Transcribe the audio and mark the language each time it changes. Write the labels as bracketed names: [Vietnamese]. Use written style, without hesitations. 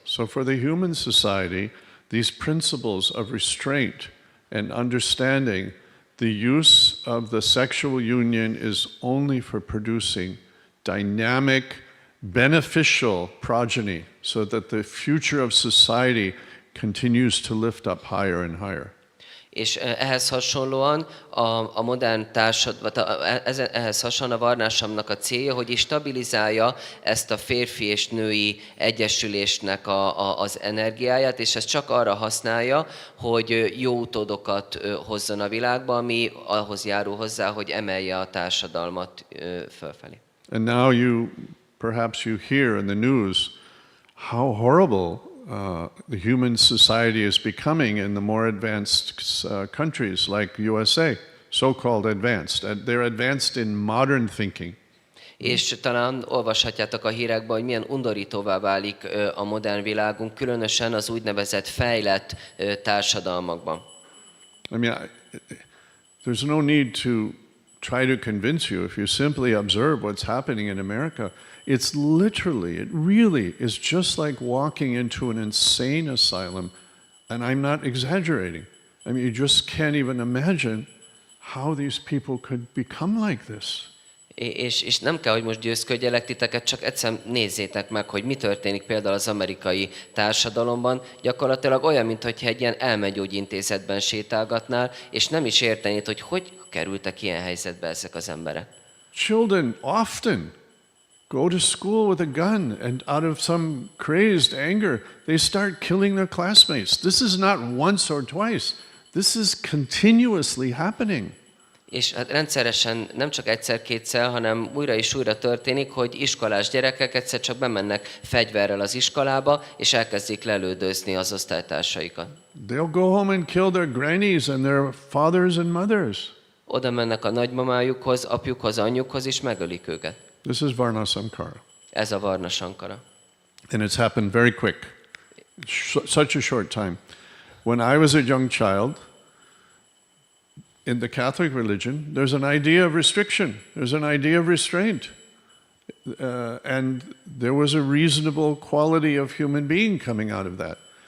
[English] So for the human society, these principles of restraint and understanding, the use of the sexual union is only for producing dynamic, beneficial progeny, so that the future of society continues to lift up higher and higher. [Hungarian] És ehhez hasonlóan a modern ehhez hasonlóan a varnásamnak a célja, hogy is stabilizálja ezt a férfi és női egyesülésnek az energiáját, és ezt csak arra használja, hogy jó utódokat hozzon a világba, ami ahhoz járul hozzá, hogy emelje a társadalmat fölfelé. [English] And now perhaps you hear in the news how horrible the human society is becoming in the more advanced countries like USA, so-called advanced. They're advanced in modern thinking. [Hungarian] És talán olvashatjátok a hírekben, hogy milyen undorítóvá válik a modern világunk, különösen az úgynevezett fejlett társadalmakban. [English] I mean, there's no need to try to convince you if you simply observe what's happening in America. It really is just like walking into an insane asylum, and I'm not exaggerating. I mean, you just can't even imagine how these people could become like this. [Hungarian] És nem kell, hogy most győzködjelek titeket, csak egyszer nézzétek meg, hogy mi történik például az amerikai társadalomban. Gyakorlatilag olyan, mintha egy ilyen elmegyógyintézetben sétálgatnál, és nem is értenéd, hogy kerültek ilyen helyzetbe ezek az emberek. [English] Children often go to school with a gun, and out of some crazed anger, they start killing their classmates. This is not once or twice. This is continuously happening. [Hungarian] És hát rendszeresen, nem csak egyszer-kétszer, hanem újra és újra történik, hogy iskolás gyerekek egyszer csak bemennek fegyverrel az iskolába, és elkezdik lelődözni az osztálytársaikat. [English] They'll go home and kill their grannies and their fathers and mothers. [Hungarian] Oda mennek a nagymamájukhoz, apjukhoz, anyjukhoz, és megölik őket. [English] This is Varna Samkara. [Hungarian] Ez a Varna Sankara. [English] And it's happened very quick. Such a short time. When I was a young child, in the Catholic religion, there's an idea of restriction. There's an idea of restraint. And there was a reasonable quality of human being coming out of that.